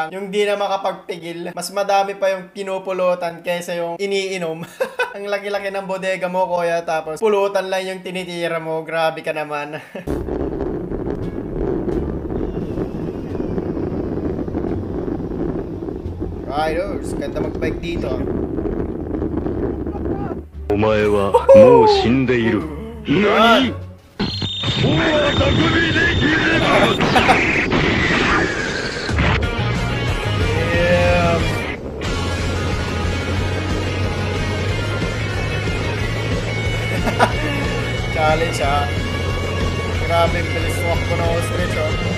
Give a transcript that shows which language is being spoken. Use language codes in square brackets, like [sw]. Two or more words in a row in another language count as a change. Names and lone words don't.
[tl] Yung di na makapagpigil, mas madami pa yung pinupulutan kaysa yung iniinom. Ang laki-laki ng bodega mo, kuya, tapos pulutan lang yung tinitira mo. Grabe ka naman. Riders, ganda mag-bike dito. [ja] お前はもう死んでいる。何？ [tl] Challenge ha. Grabe, bilis walk ko na ostrich oh.